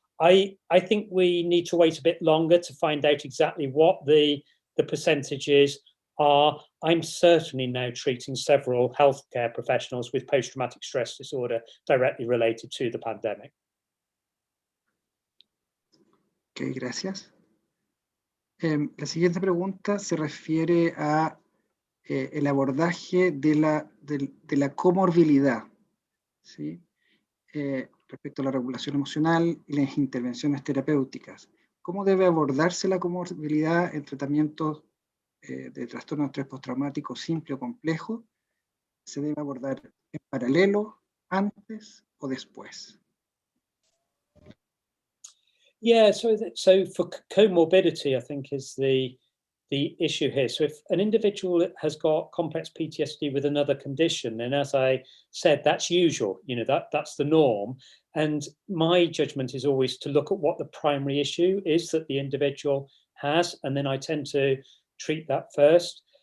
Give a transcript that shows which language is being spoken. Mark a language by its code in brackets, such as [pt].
[en] I think we need to wait a bit longer to find out exactly what the percentages are. I'm certainly now treating several healthcare professionals with post-traumatic stress disorder directly related to the pandemic. [es] Ok, gracias. La siguiente pregunta se refiere a el abordaje de la comorbilidad, ¿sí? Respecto a la regulación emocional y las intervenciones terapéuticas. ¿Cómo debe abordarse la comorbilidad en tratamientos de trastorno de estrés postraumático simple o complejo? ¿Se debe abordar en paralelo, antes o después? [en] Yeah, so for comorbidity, I think is the issue here. So if an individual has got complex PTSD with another condition, then as I said, that's usual, that's the norm. And my judgment is always to look at what the primary issue is that the individual has, and then I tend to treat that first.